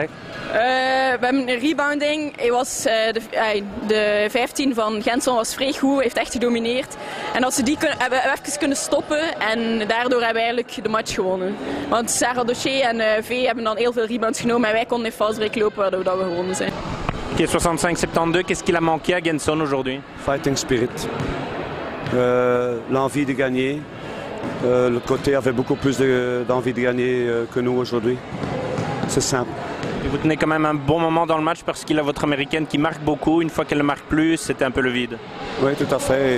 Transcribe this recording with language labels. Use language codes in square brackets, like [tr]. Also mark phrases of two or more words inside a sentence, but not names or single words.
[nl] We hebben een rebounding. De 15 van Genson was vrij goed, heeft echt gedomineerd. En als ze die hebben we even kunnen stoppen en daardoor hebben we eigenlijk de match gewonnen. Want Sarah Doché en V hebben dan heel veel rebounds genomen en wij konden in fastbreak lopen waardoor we gewonnen zijn. [fr] Qui est 65-72, qu'est-ce qu'il a manqué à Genson aujourd'hui? [en] Fighting spirit, [fr] l'envie de gagner. L'autre côté avait beaucoup plus d'envie de gagner que nous aujourd'hui. C'est simple. Et vous tenez quand même un bon moment dans le match parce qu'il a votre américaine qui marque beaucoup. Une fois qu'elle ne marque plus, c'était un peu le vide. Oui, tout à fait.